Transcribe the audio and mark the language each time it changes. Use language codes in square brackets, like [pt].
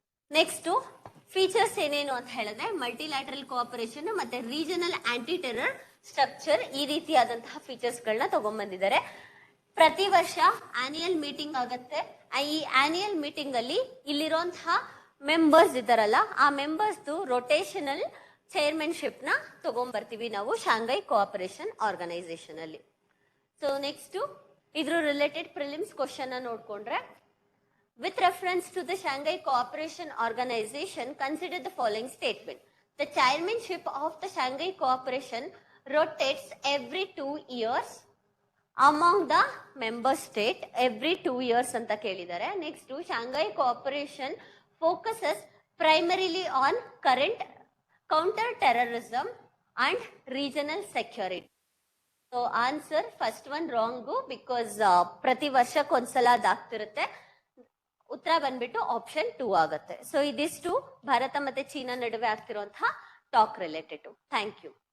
[kn] Next features ಏನೇನು ಅಂತ ಹೇಳಿದ್ರೆ ಮಲ್ಟಿಲ್ಯಾಟರಲ್ ಕೋಆಪರೇಷನ್ ಮತ್ತೆ ರೀಜನಲ್ ಆಂಟಿ ಟೆರರ್ ಸ್ಟ್ರಕ್ಚರ್, ಈ ರೀತಿಯಾದಂತಹ ಫೀಚರ್ಸ್ ಗಳನ್ನ ತಗೊಂಡ್ಬಂದಿದ್ದಾರೆ. ಪ್ರತಿ ವರ್ಷ ಆನ್ಯುಯಲ್ ಮೀಟಿಂಗ್ ಆಗುತ್ತೆ. ಈ ಆನ್ಯುಯಲ್ ಮೀಟಿಂಗ್ ಅಲ್ಲಿ ಇಲ್ಲಿರುವಂತಹ ಮೆಂಬರ್ಸ್ ಇದ್ದಾರಲ್ಲ, ಆ ಮೆಂಬರ್ಸ್ ರೊಟೇಷನಲ್ ಚೇರ್ಮನ್ಶಿಪ್ ನ ತಗೊಂಡ್ಬರ್ತೀವಿ ನಾವು ಶಾಂಘೈ ಕೋಆಪರೇಷನ್ ಆರ್ಗನೈಸೇಷನ್ ಅಲ್ಲಿ. ಸೊ ನೆಕ್ಸ್ಟ್ ಇದ್ರ ರಿಲೇಟೆಡ್ ಪ್ರಿಲಿಮ್ಸ್ ಕ್ವಶನ್ ನೋಡ್ಕೊಂಡ್ರೆ, [en] with reference to the Shanghai Cooperation Organization, consider the following statement. The chairmanship of the Shanghai Cooperation rotates every 2 years among the member state. Every 2 years [kn] ಅಂತ ಕೇಳಿದ್ದಾರೆ. [en] Next, Shanghai Cooperation focuses primarily on current counter-terrorism and regional security. So answer first one wrong because [kn] ಪ್ರತಿ ವರ್ಷಕ್ಕೊಂದ್ಸಲ ಅದಾಗ್ತಿರುತ್ತೆ. ಉತ್ತರ ಬಂದ್ಬಿಟ್ಟು option 2 ಆಗುತ್ತೆ. So ಇದಿಷ್ಟು ಭಾರತ ಮತ್ತೆ China ನಡುವೆ ಆಗ್ತಿರುವಂತಹ talk related. Thank you.